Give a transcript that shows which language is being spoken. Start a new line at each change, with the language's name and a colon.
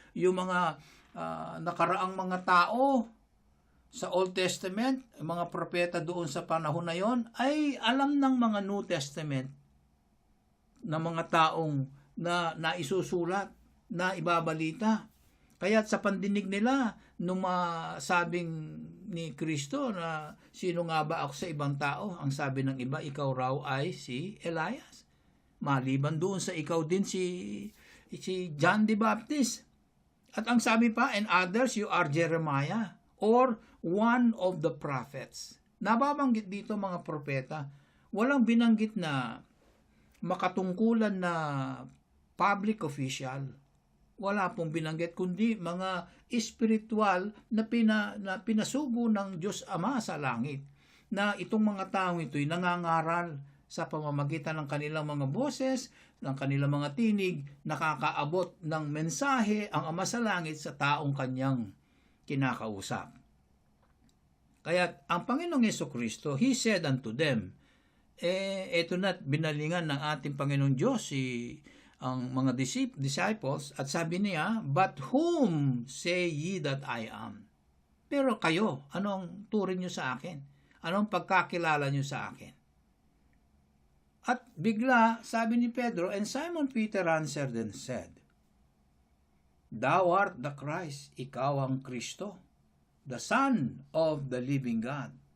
Filipino: Yung mga nakaraang mga tao sa Old Testament, mga propeta doon sa panahon na yon, ay alam ng mga New Testament na mga taong na naisusulat, na ibabalita. Kaya sa pandinig nila, nung masabing ni Kristo na sino nga ba ako sa ibang tao, ang sabi ng iba, ikaw raw ay si Elias. Maliban doon sa ikaw din si John the Baptist. At ang sabi pa,
English: and others, you are Jeremiah or one of the prophets.
Filipino: Nababanggit dito mga propeta. Walang binanggit na makatungkulan na public official. Wala pong binanggit, kundi mga espiritual na pinasugo ng Diyos Ama sa langit. Na itong mga taong ito'y nangangaral sa pamamagitan ng kanilang mga boses, ng kanilang mga tinig, nakakaabot ng mensahe ang Ama sa langit sa taong kanyang kinakausap. Kaya ang Panginoong Jesucristo,
English: He said unto them,
Filipino: eto na't binalingan ng ating Panginoong Diyos ang mga disciples, at sabi niya,
English: but whom say ye that I am?
Filipino: Pero kayo, anong turing nyo sa akin? Anong pagkakilala nyo sa akin? At bigla, sabi ni Pedro,
English: and Simon Peter answered and said, thou art the Christ,
Filipino: ikaw ang Kristo,
English: the Son of the living God.